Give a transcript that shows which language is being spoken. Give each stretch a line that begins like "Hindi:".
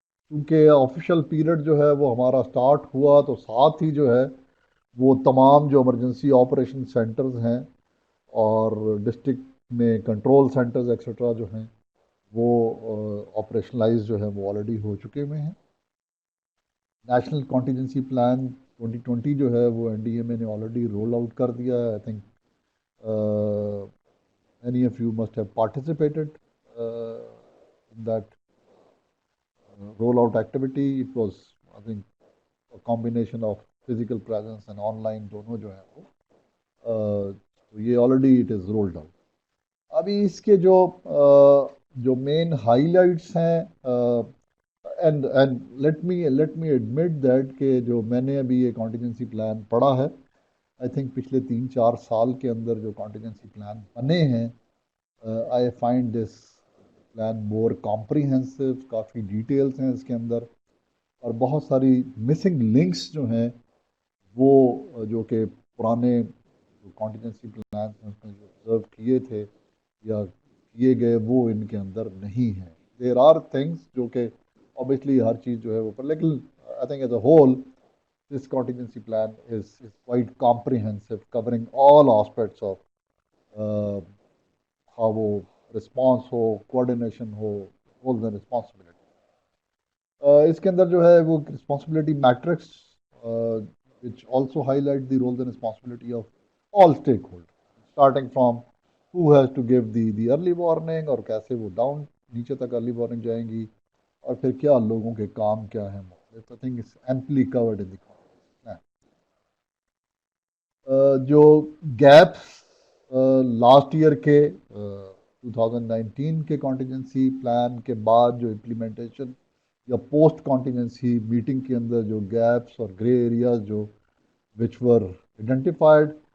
Urdu: کیونکہ official period جو ہے وہ ہمارا سٹارٹ ہوا تو ساتھ ہی جو ہے وہ تمام جو ایمرجنسی آپریشن سینٹرز ہیں اور ڈسٹرکٹ میں کنٹرول سینٹرز ایکسیٹرا جو ہیں وہ آپریشنلائز جو ہے وہ آلریڈی ہو چکے ہوئے ہیں. نیشنل کانٹینجنسی پلان 2020 جو ہے وہ این ڈی ایم اے نے آلریڈی رول آؤٹ کر دیا ہے.
English: I think many of you must have participated in that rollout activity. It was, I think, a combination of physical presence and online
Urdu: دونوں جو ہیں وہ یہ
English: Already it is rolled out.
Urdu: ابھی اس کے جو مین ہائی لائٹس ہیں
English: and let me admit that
Urdu: کہ جو میں نے ابھی یہ کانٹینجنسی پلان پڑھا ہے,
English: I think
Urdu: پچھلے 3-4 سال کے اندر جو کانٹینجنسی پلان بنے ہیں,
English: I find this plan more comprehensive.
Urdu: Coffee details ہیں اس کے اندر اور بہت ساری مسنگ لنکس جو ہیں وہ جو کہ پرانے جو کانٹینجنسی پلان ہیں اس میں جو آبزرو کیے تھے یا کیے گئے وہ ان کے اندر نہیں ہیں.
English: there are things
Urdu: جو کہ
English: obviously
Urdu: ہر چیز جو ہے وہ پر, لیکن
English: I think as a whole this contingency plan is quite comprehensive, covering all aspects of how وہ response ہو, coordination ہو, roles and responsibility.
Urdu: اس کے اندر جو ہے وہ
English: responsibility matrix which also highlight the roles and responsibility of all stakeholders, starting from who has to give the early warning
Urdu: اور کیسے وہ down نیچے تک ارلی وارننگ جائیں گی اور پھر کیا لوگوں کے کام کیا ہیں.
English: I think it's amply covered in the context.
Urdu: جو گیپس لاسٹ ایئر کے 2019 کے کانٹینجنسی پلان کے بعد جو امپلیمنٹیشن یا پوسٹ کانٹینجنسی میٹنگ کے اندر جو گیپس اور گرے ایریاز جو
English: which were identified,